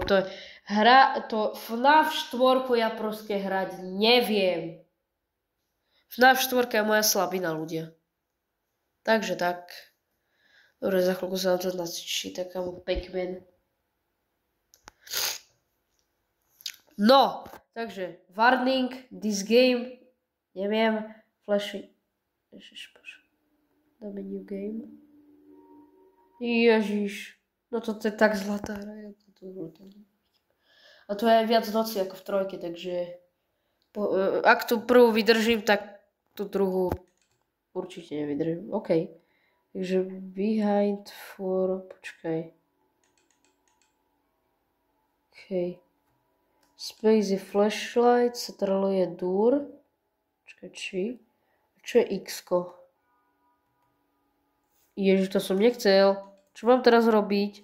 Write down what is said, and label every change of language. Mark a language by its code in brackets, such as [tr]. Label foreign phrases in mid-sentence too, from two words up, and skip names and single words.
[sk] To je hra, to FNAF 4 ja proste hrať neviem. FNAF 4 je moja slabina, ľudia. Takže tak. Dobre, za chvíľku sa na to nacvičí takámu Pac-Man. No, takže [en] warning, this game, [sk] neviem, flashy. Ježišbože. Dáme [en] new game. [sk] Ježiš, no to je tak zlatá hra. A to je viac noci ako v trojke, takže ak tu prvú vydržím, tak tú druhú určite nevydržím. OK. Takže [en] behind for, [sk] počkaj. OK. Space je flashlight, centralo je door. Počkaj, či? Čo je X-ko? Ježiš, to som nechcel. Čo mám teraz robiť?